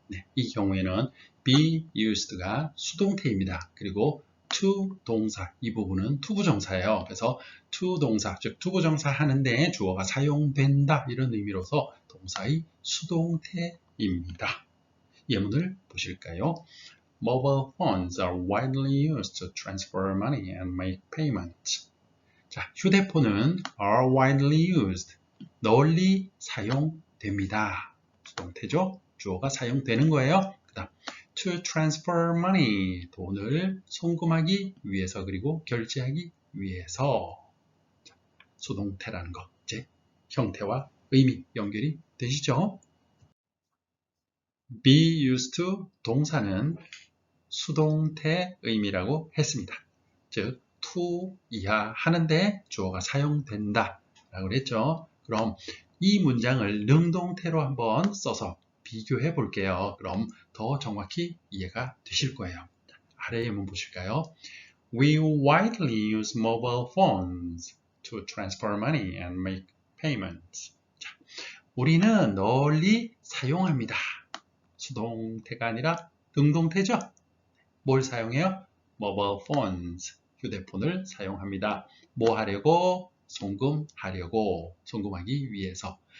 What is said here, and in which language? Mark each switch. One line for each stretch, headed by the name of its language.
Korean: 네, 이 경우에는 be used가 수동태입니다. 그리고 to 동사 이 부분은 투부정사예요. 그래서 to 동사 즉 투부정사 하는데 주어가 사용된다 이런 의미로서 동사의 수동태입니다. 예문을 보실까요?
English: Mobile phones are widely used to transfer money and make payments.
Korean: 자, 휴대폰은
English: are widely used,
Korean: 널리 사용됩니다. 수동태죠? 주어가 사용되는 거예요. 그 다음,
English: to transfer money,
Korean: 돈을 송금하기 위해서 그리고 결제하기 위해서. 자, 수동태라는 거, 이제 형태와 의미 연결이 되시죠? be used to 동사는 수동태 의미라고 했습니다. 즉, to 이하 하는데 주어가 사용된다 라고 그랬죠. 그럼 이 문장을 능동태로 한번 써서 비교해 볼게요. 그럼 더 정확히 이해가 되실 거예요. 아래 예문 보실까요?
English: We widely use mobile phones to transfer money and make payments.
Korean: 자, 우리는 널리 사용합니다. 수동태가 아니라 능동태죠. 뭘 사용해요?
English: mobile phones.
Korean: 휴대폰을 사용합니다. 뭐 하려고? 송금하려고. 송금하기 위해서.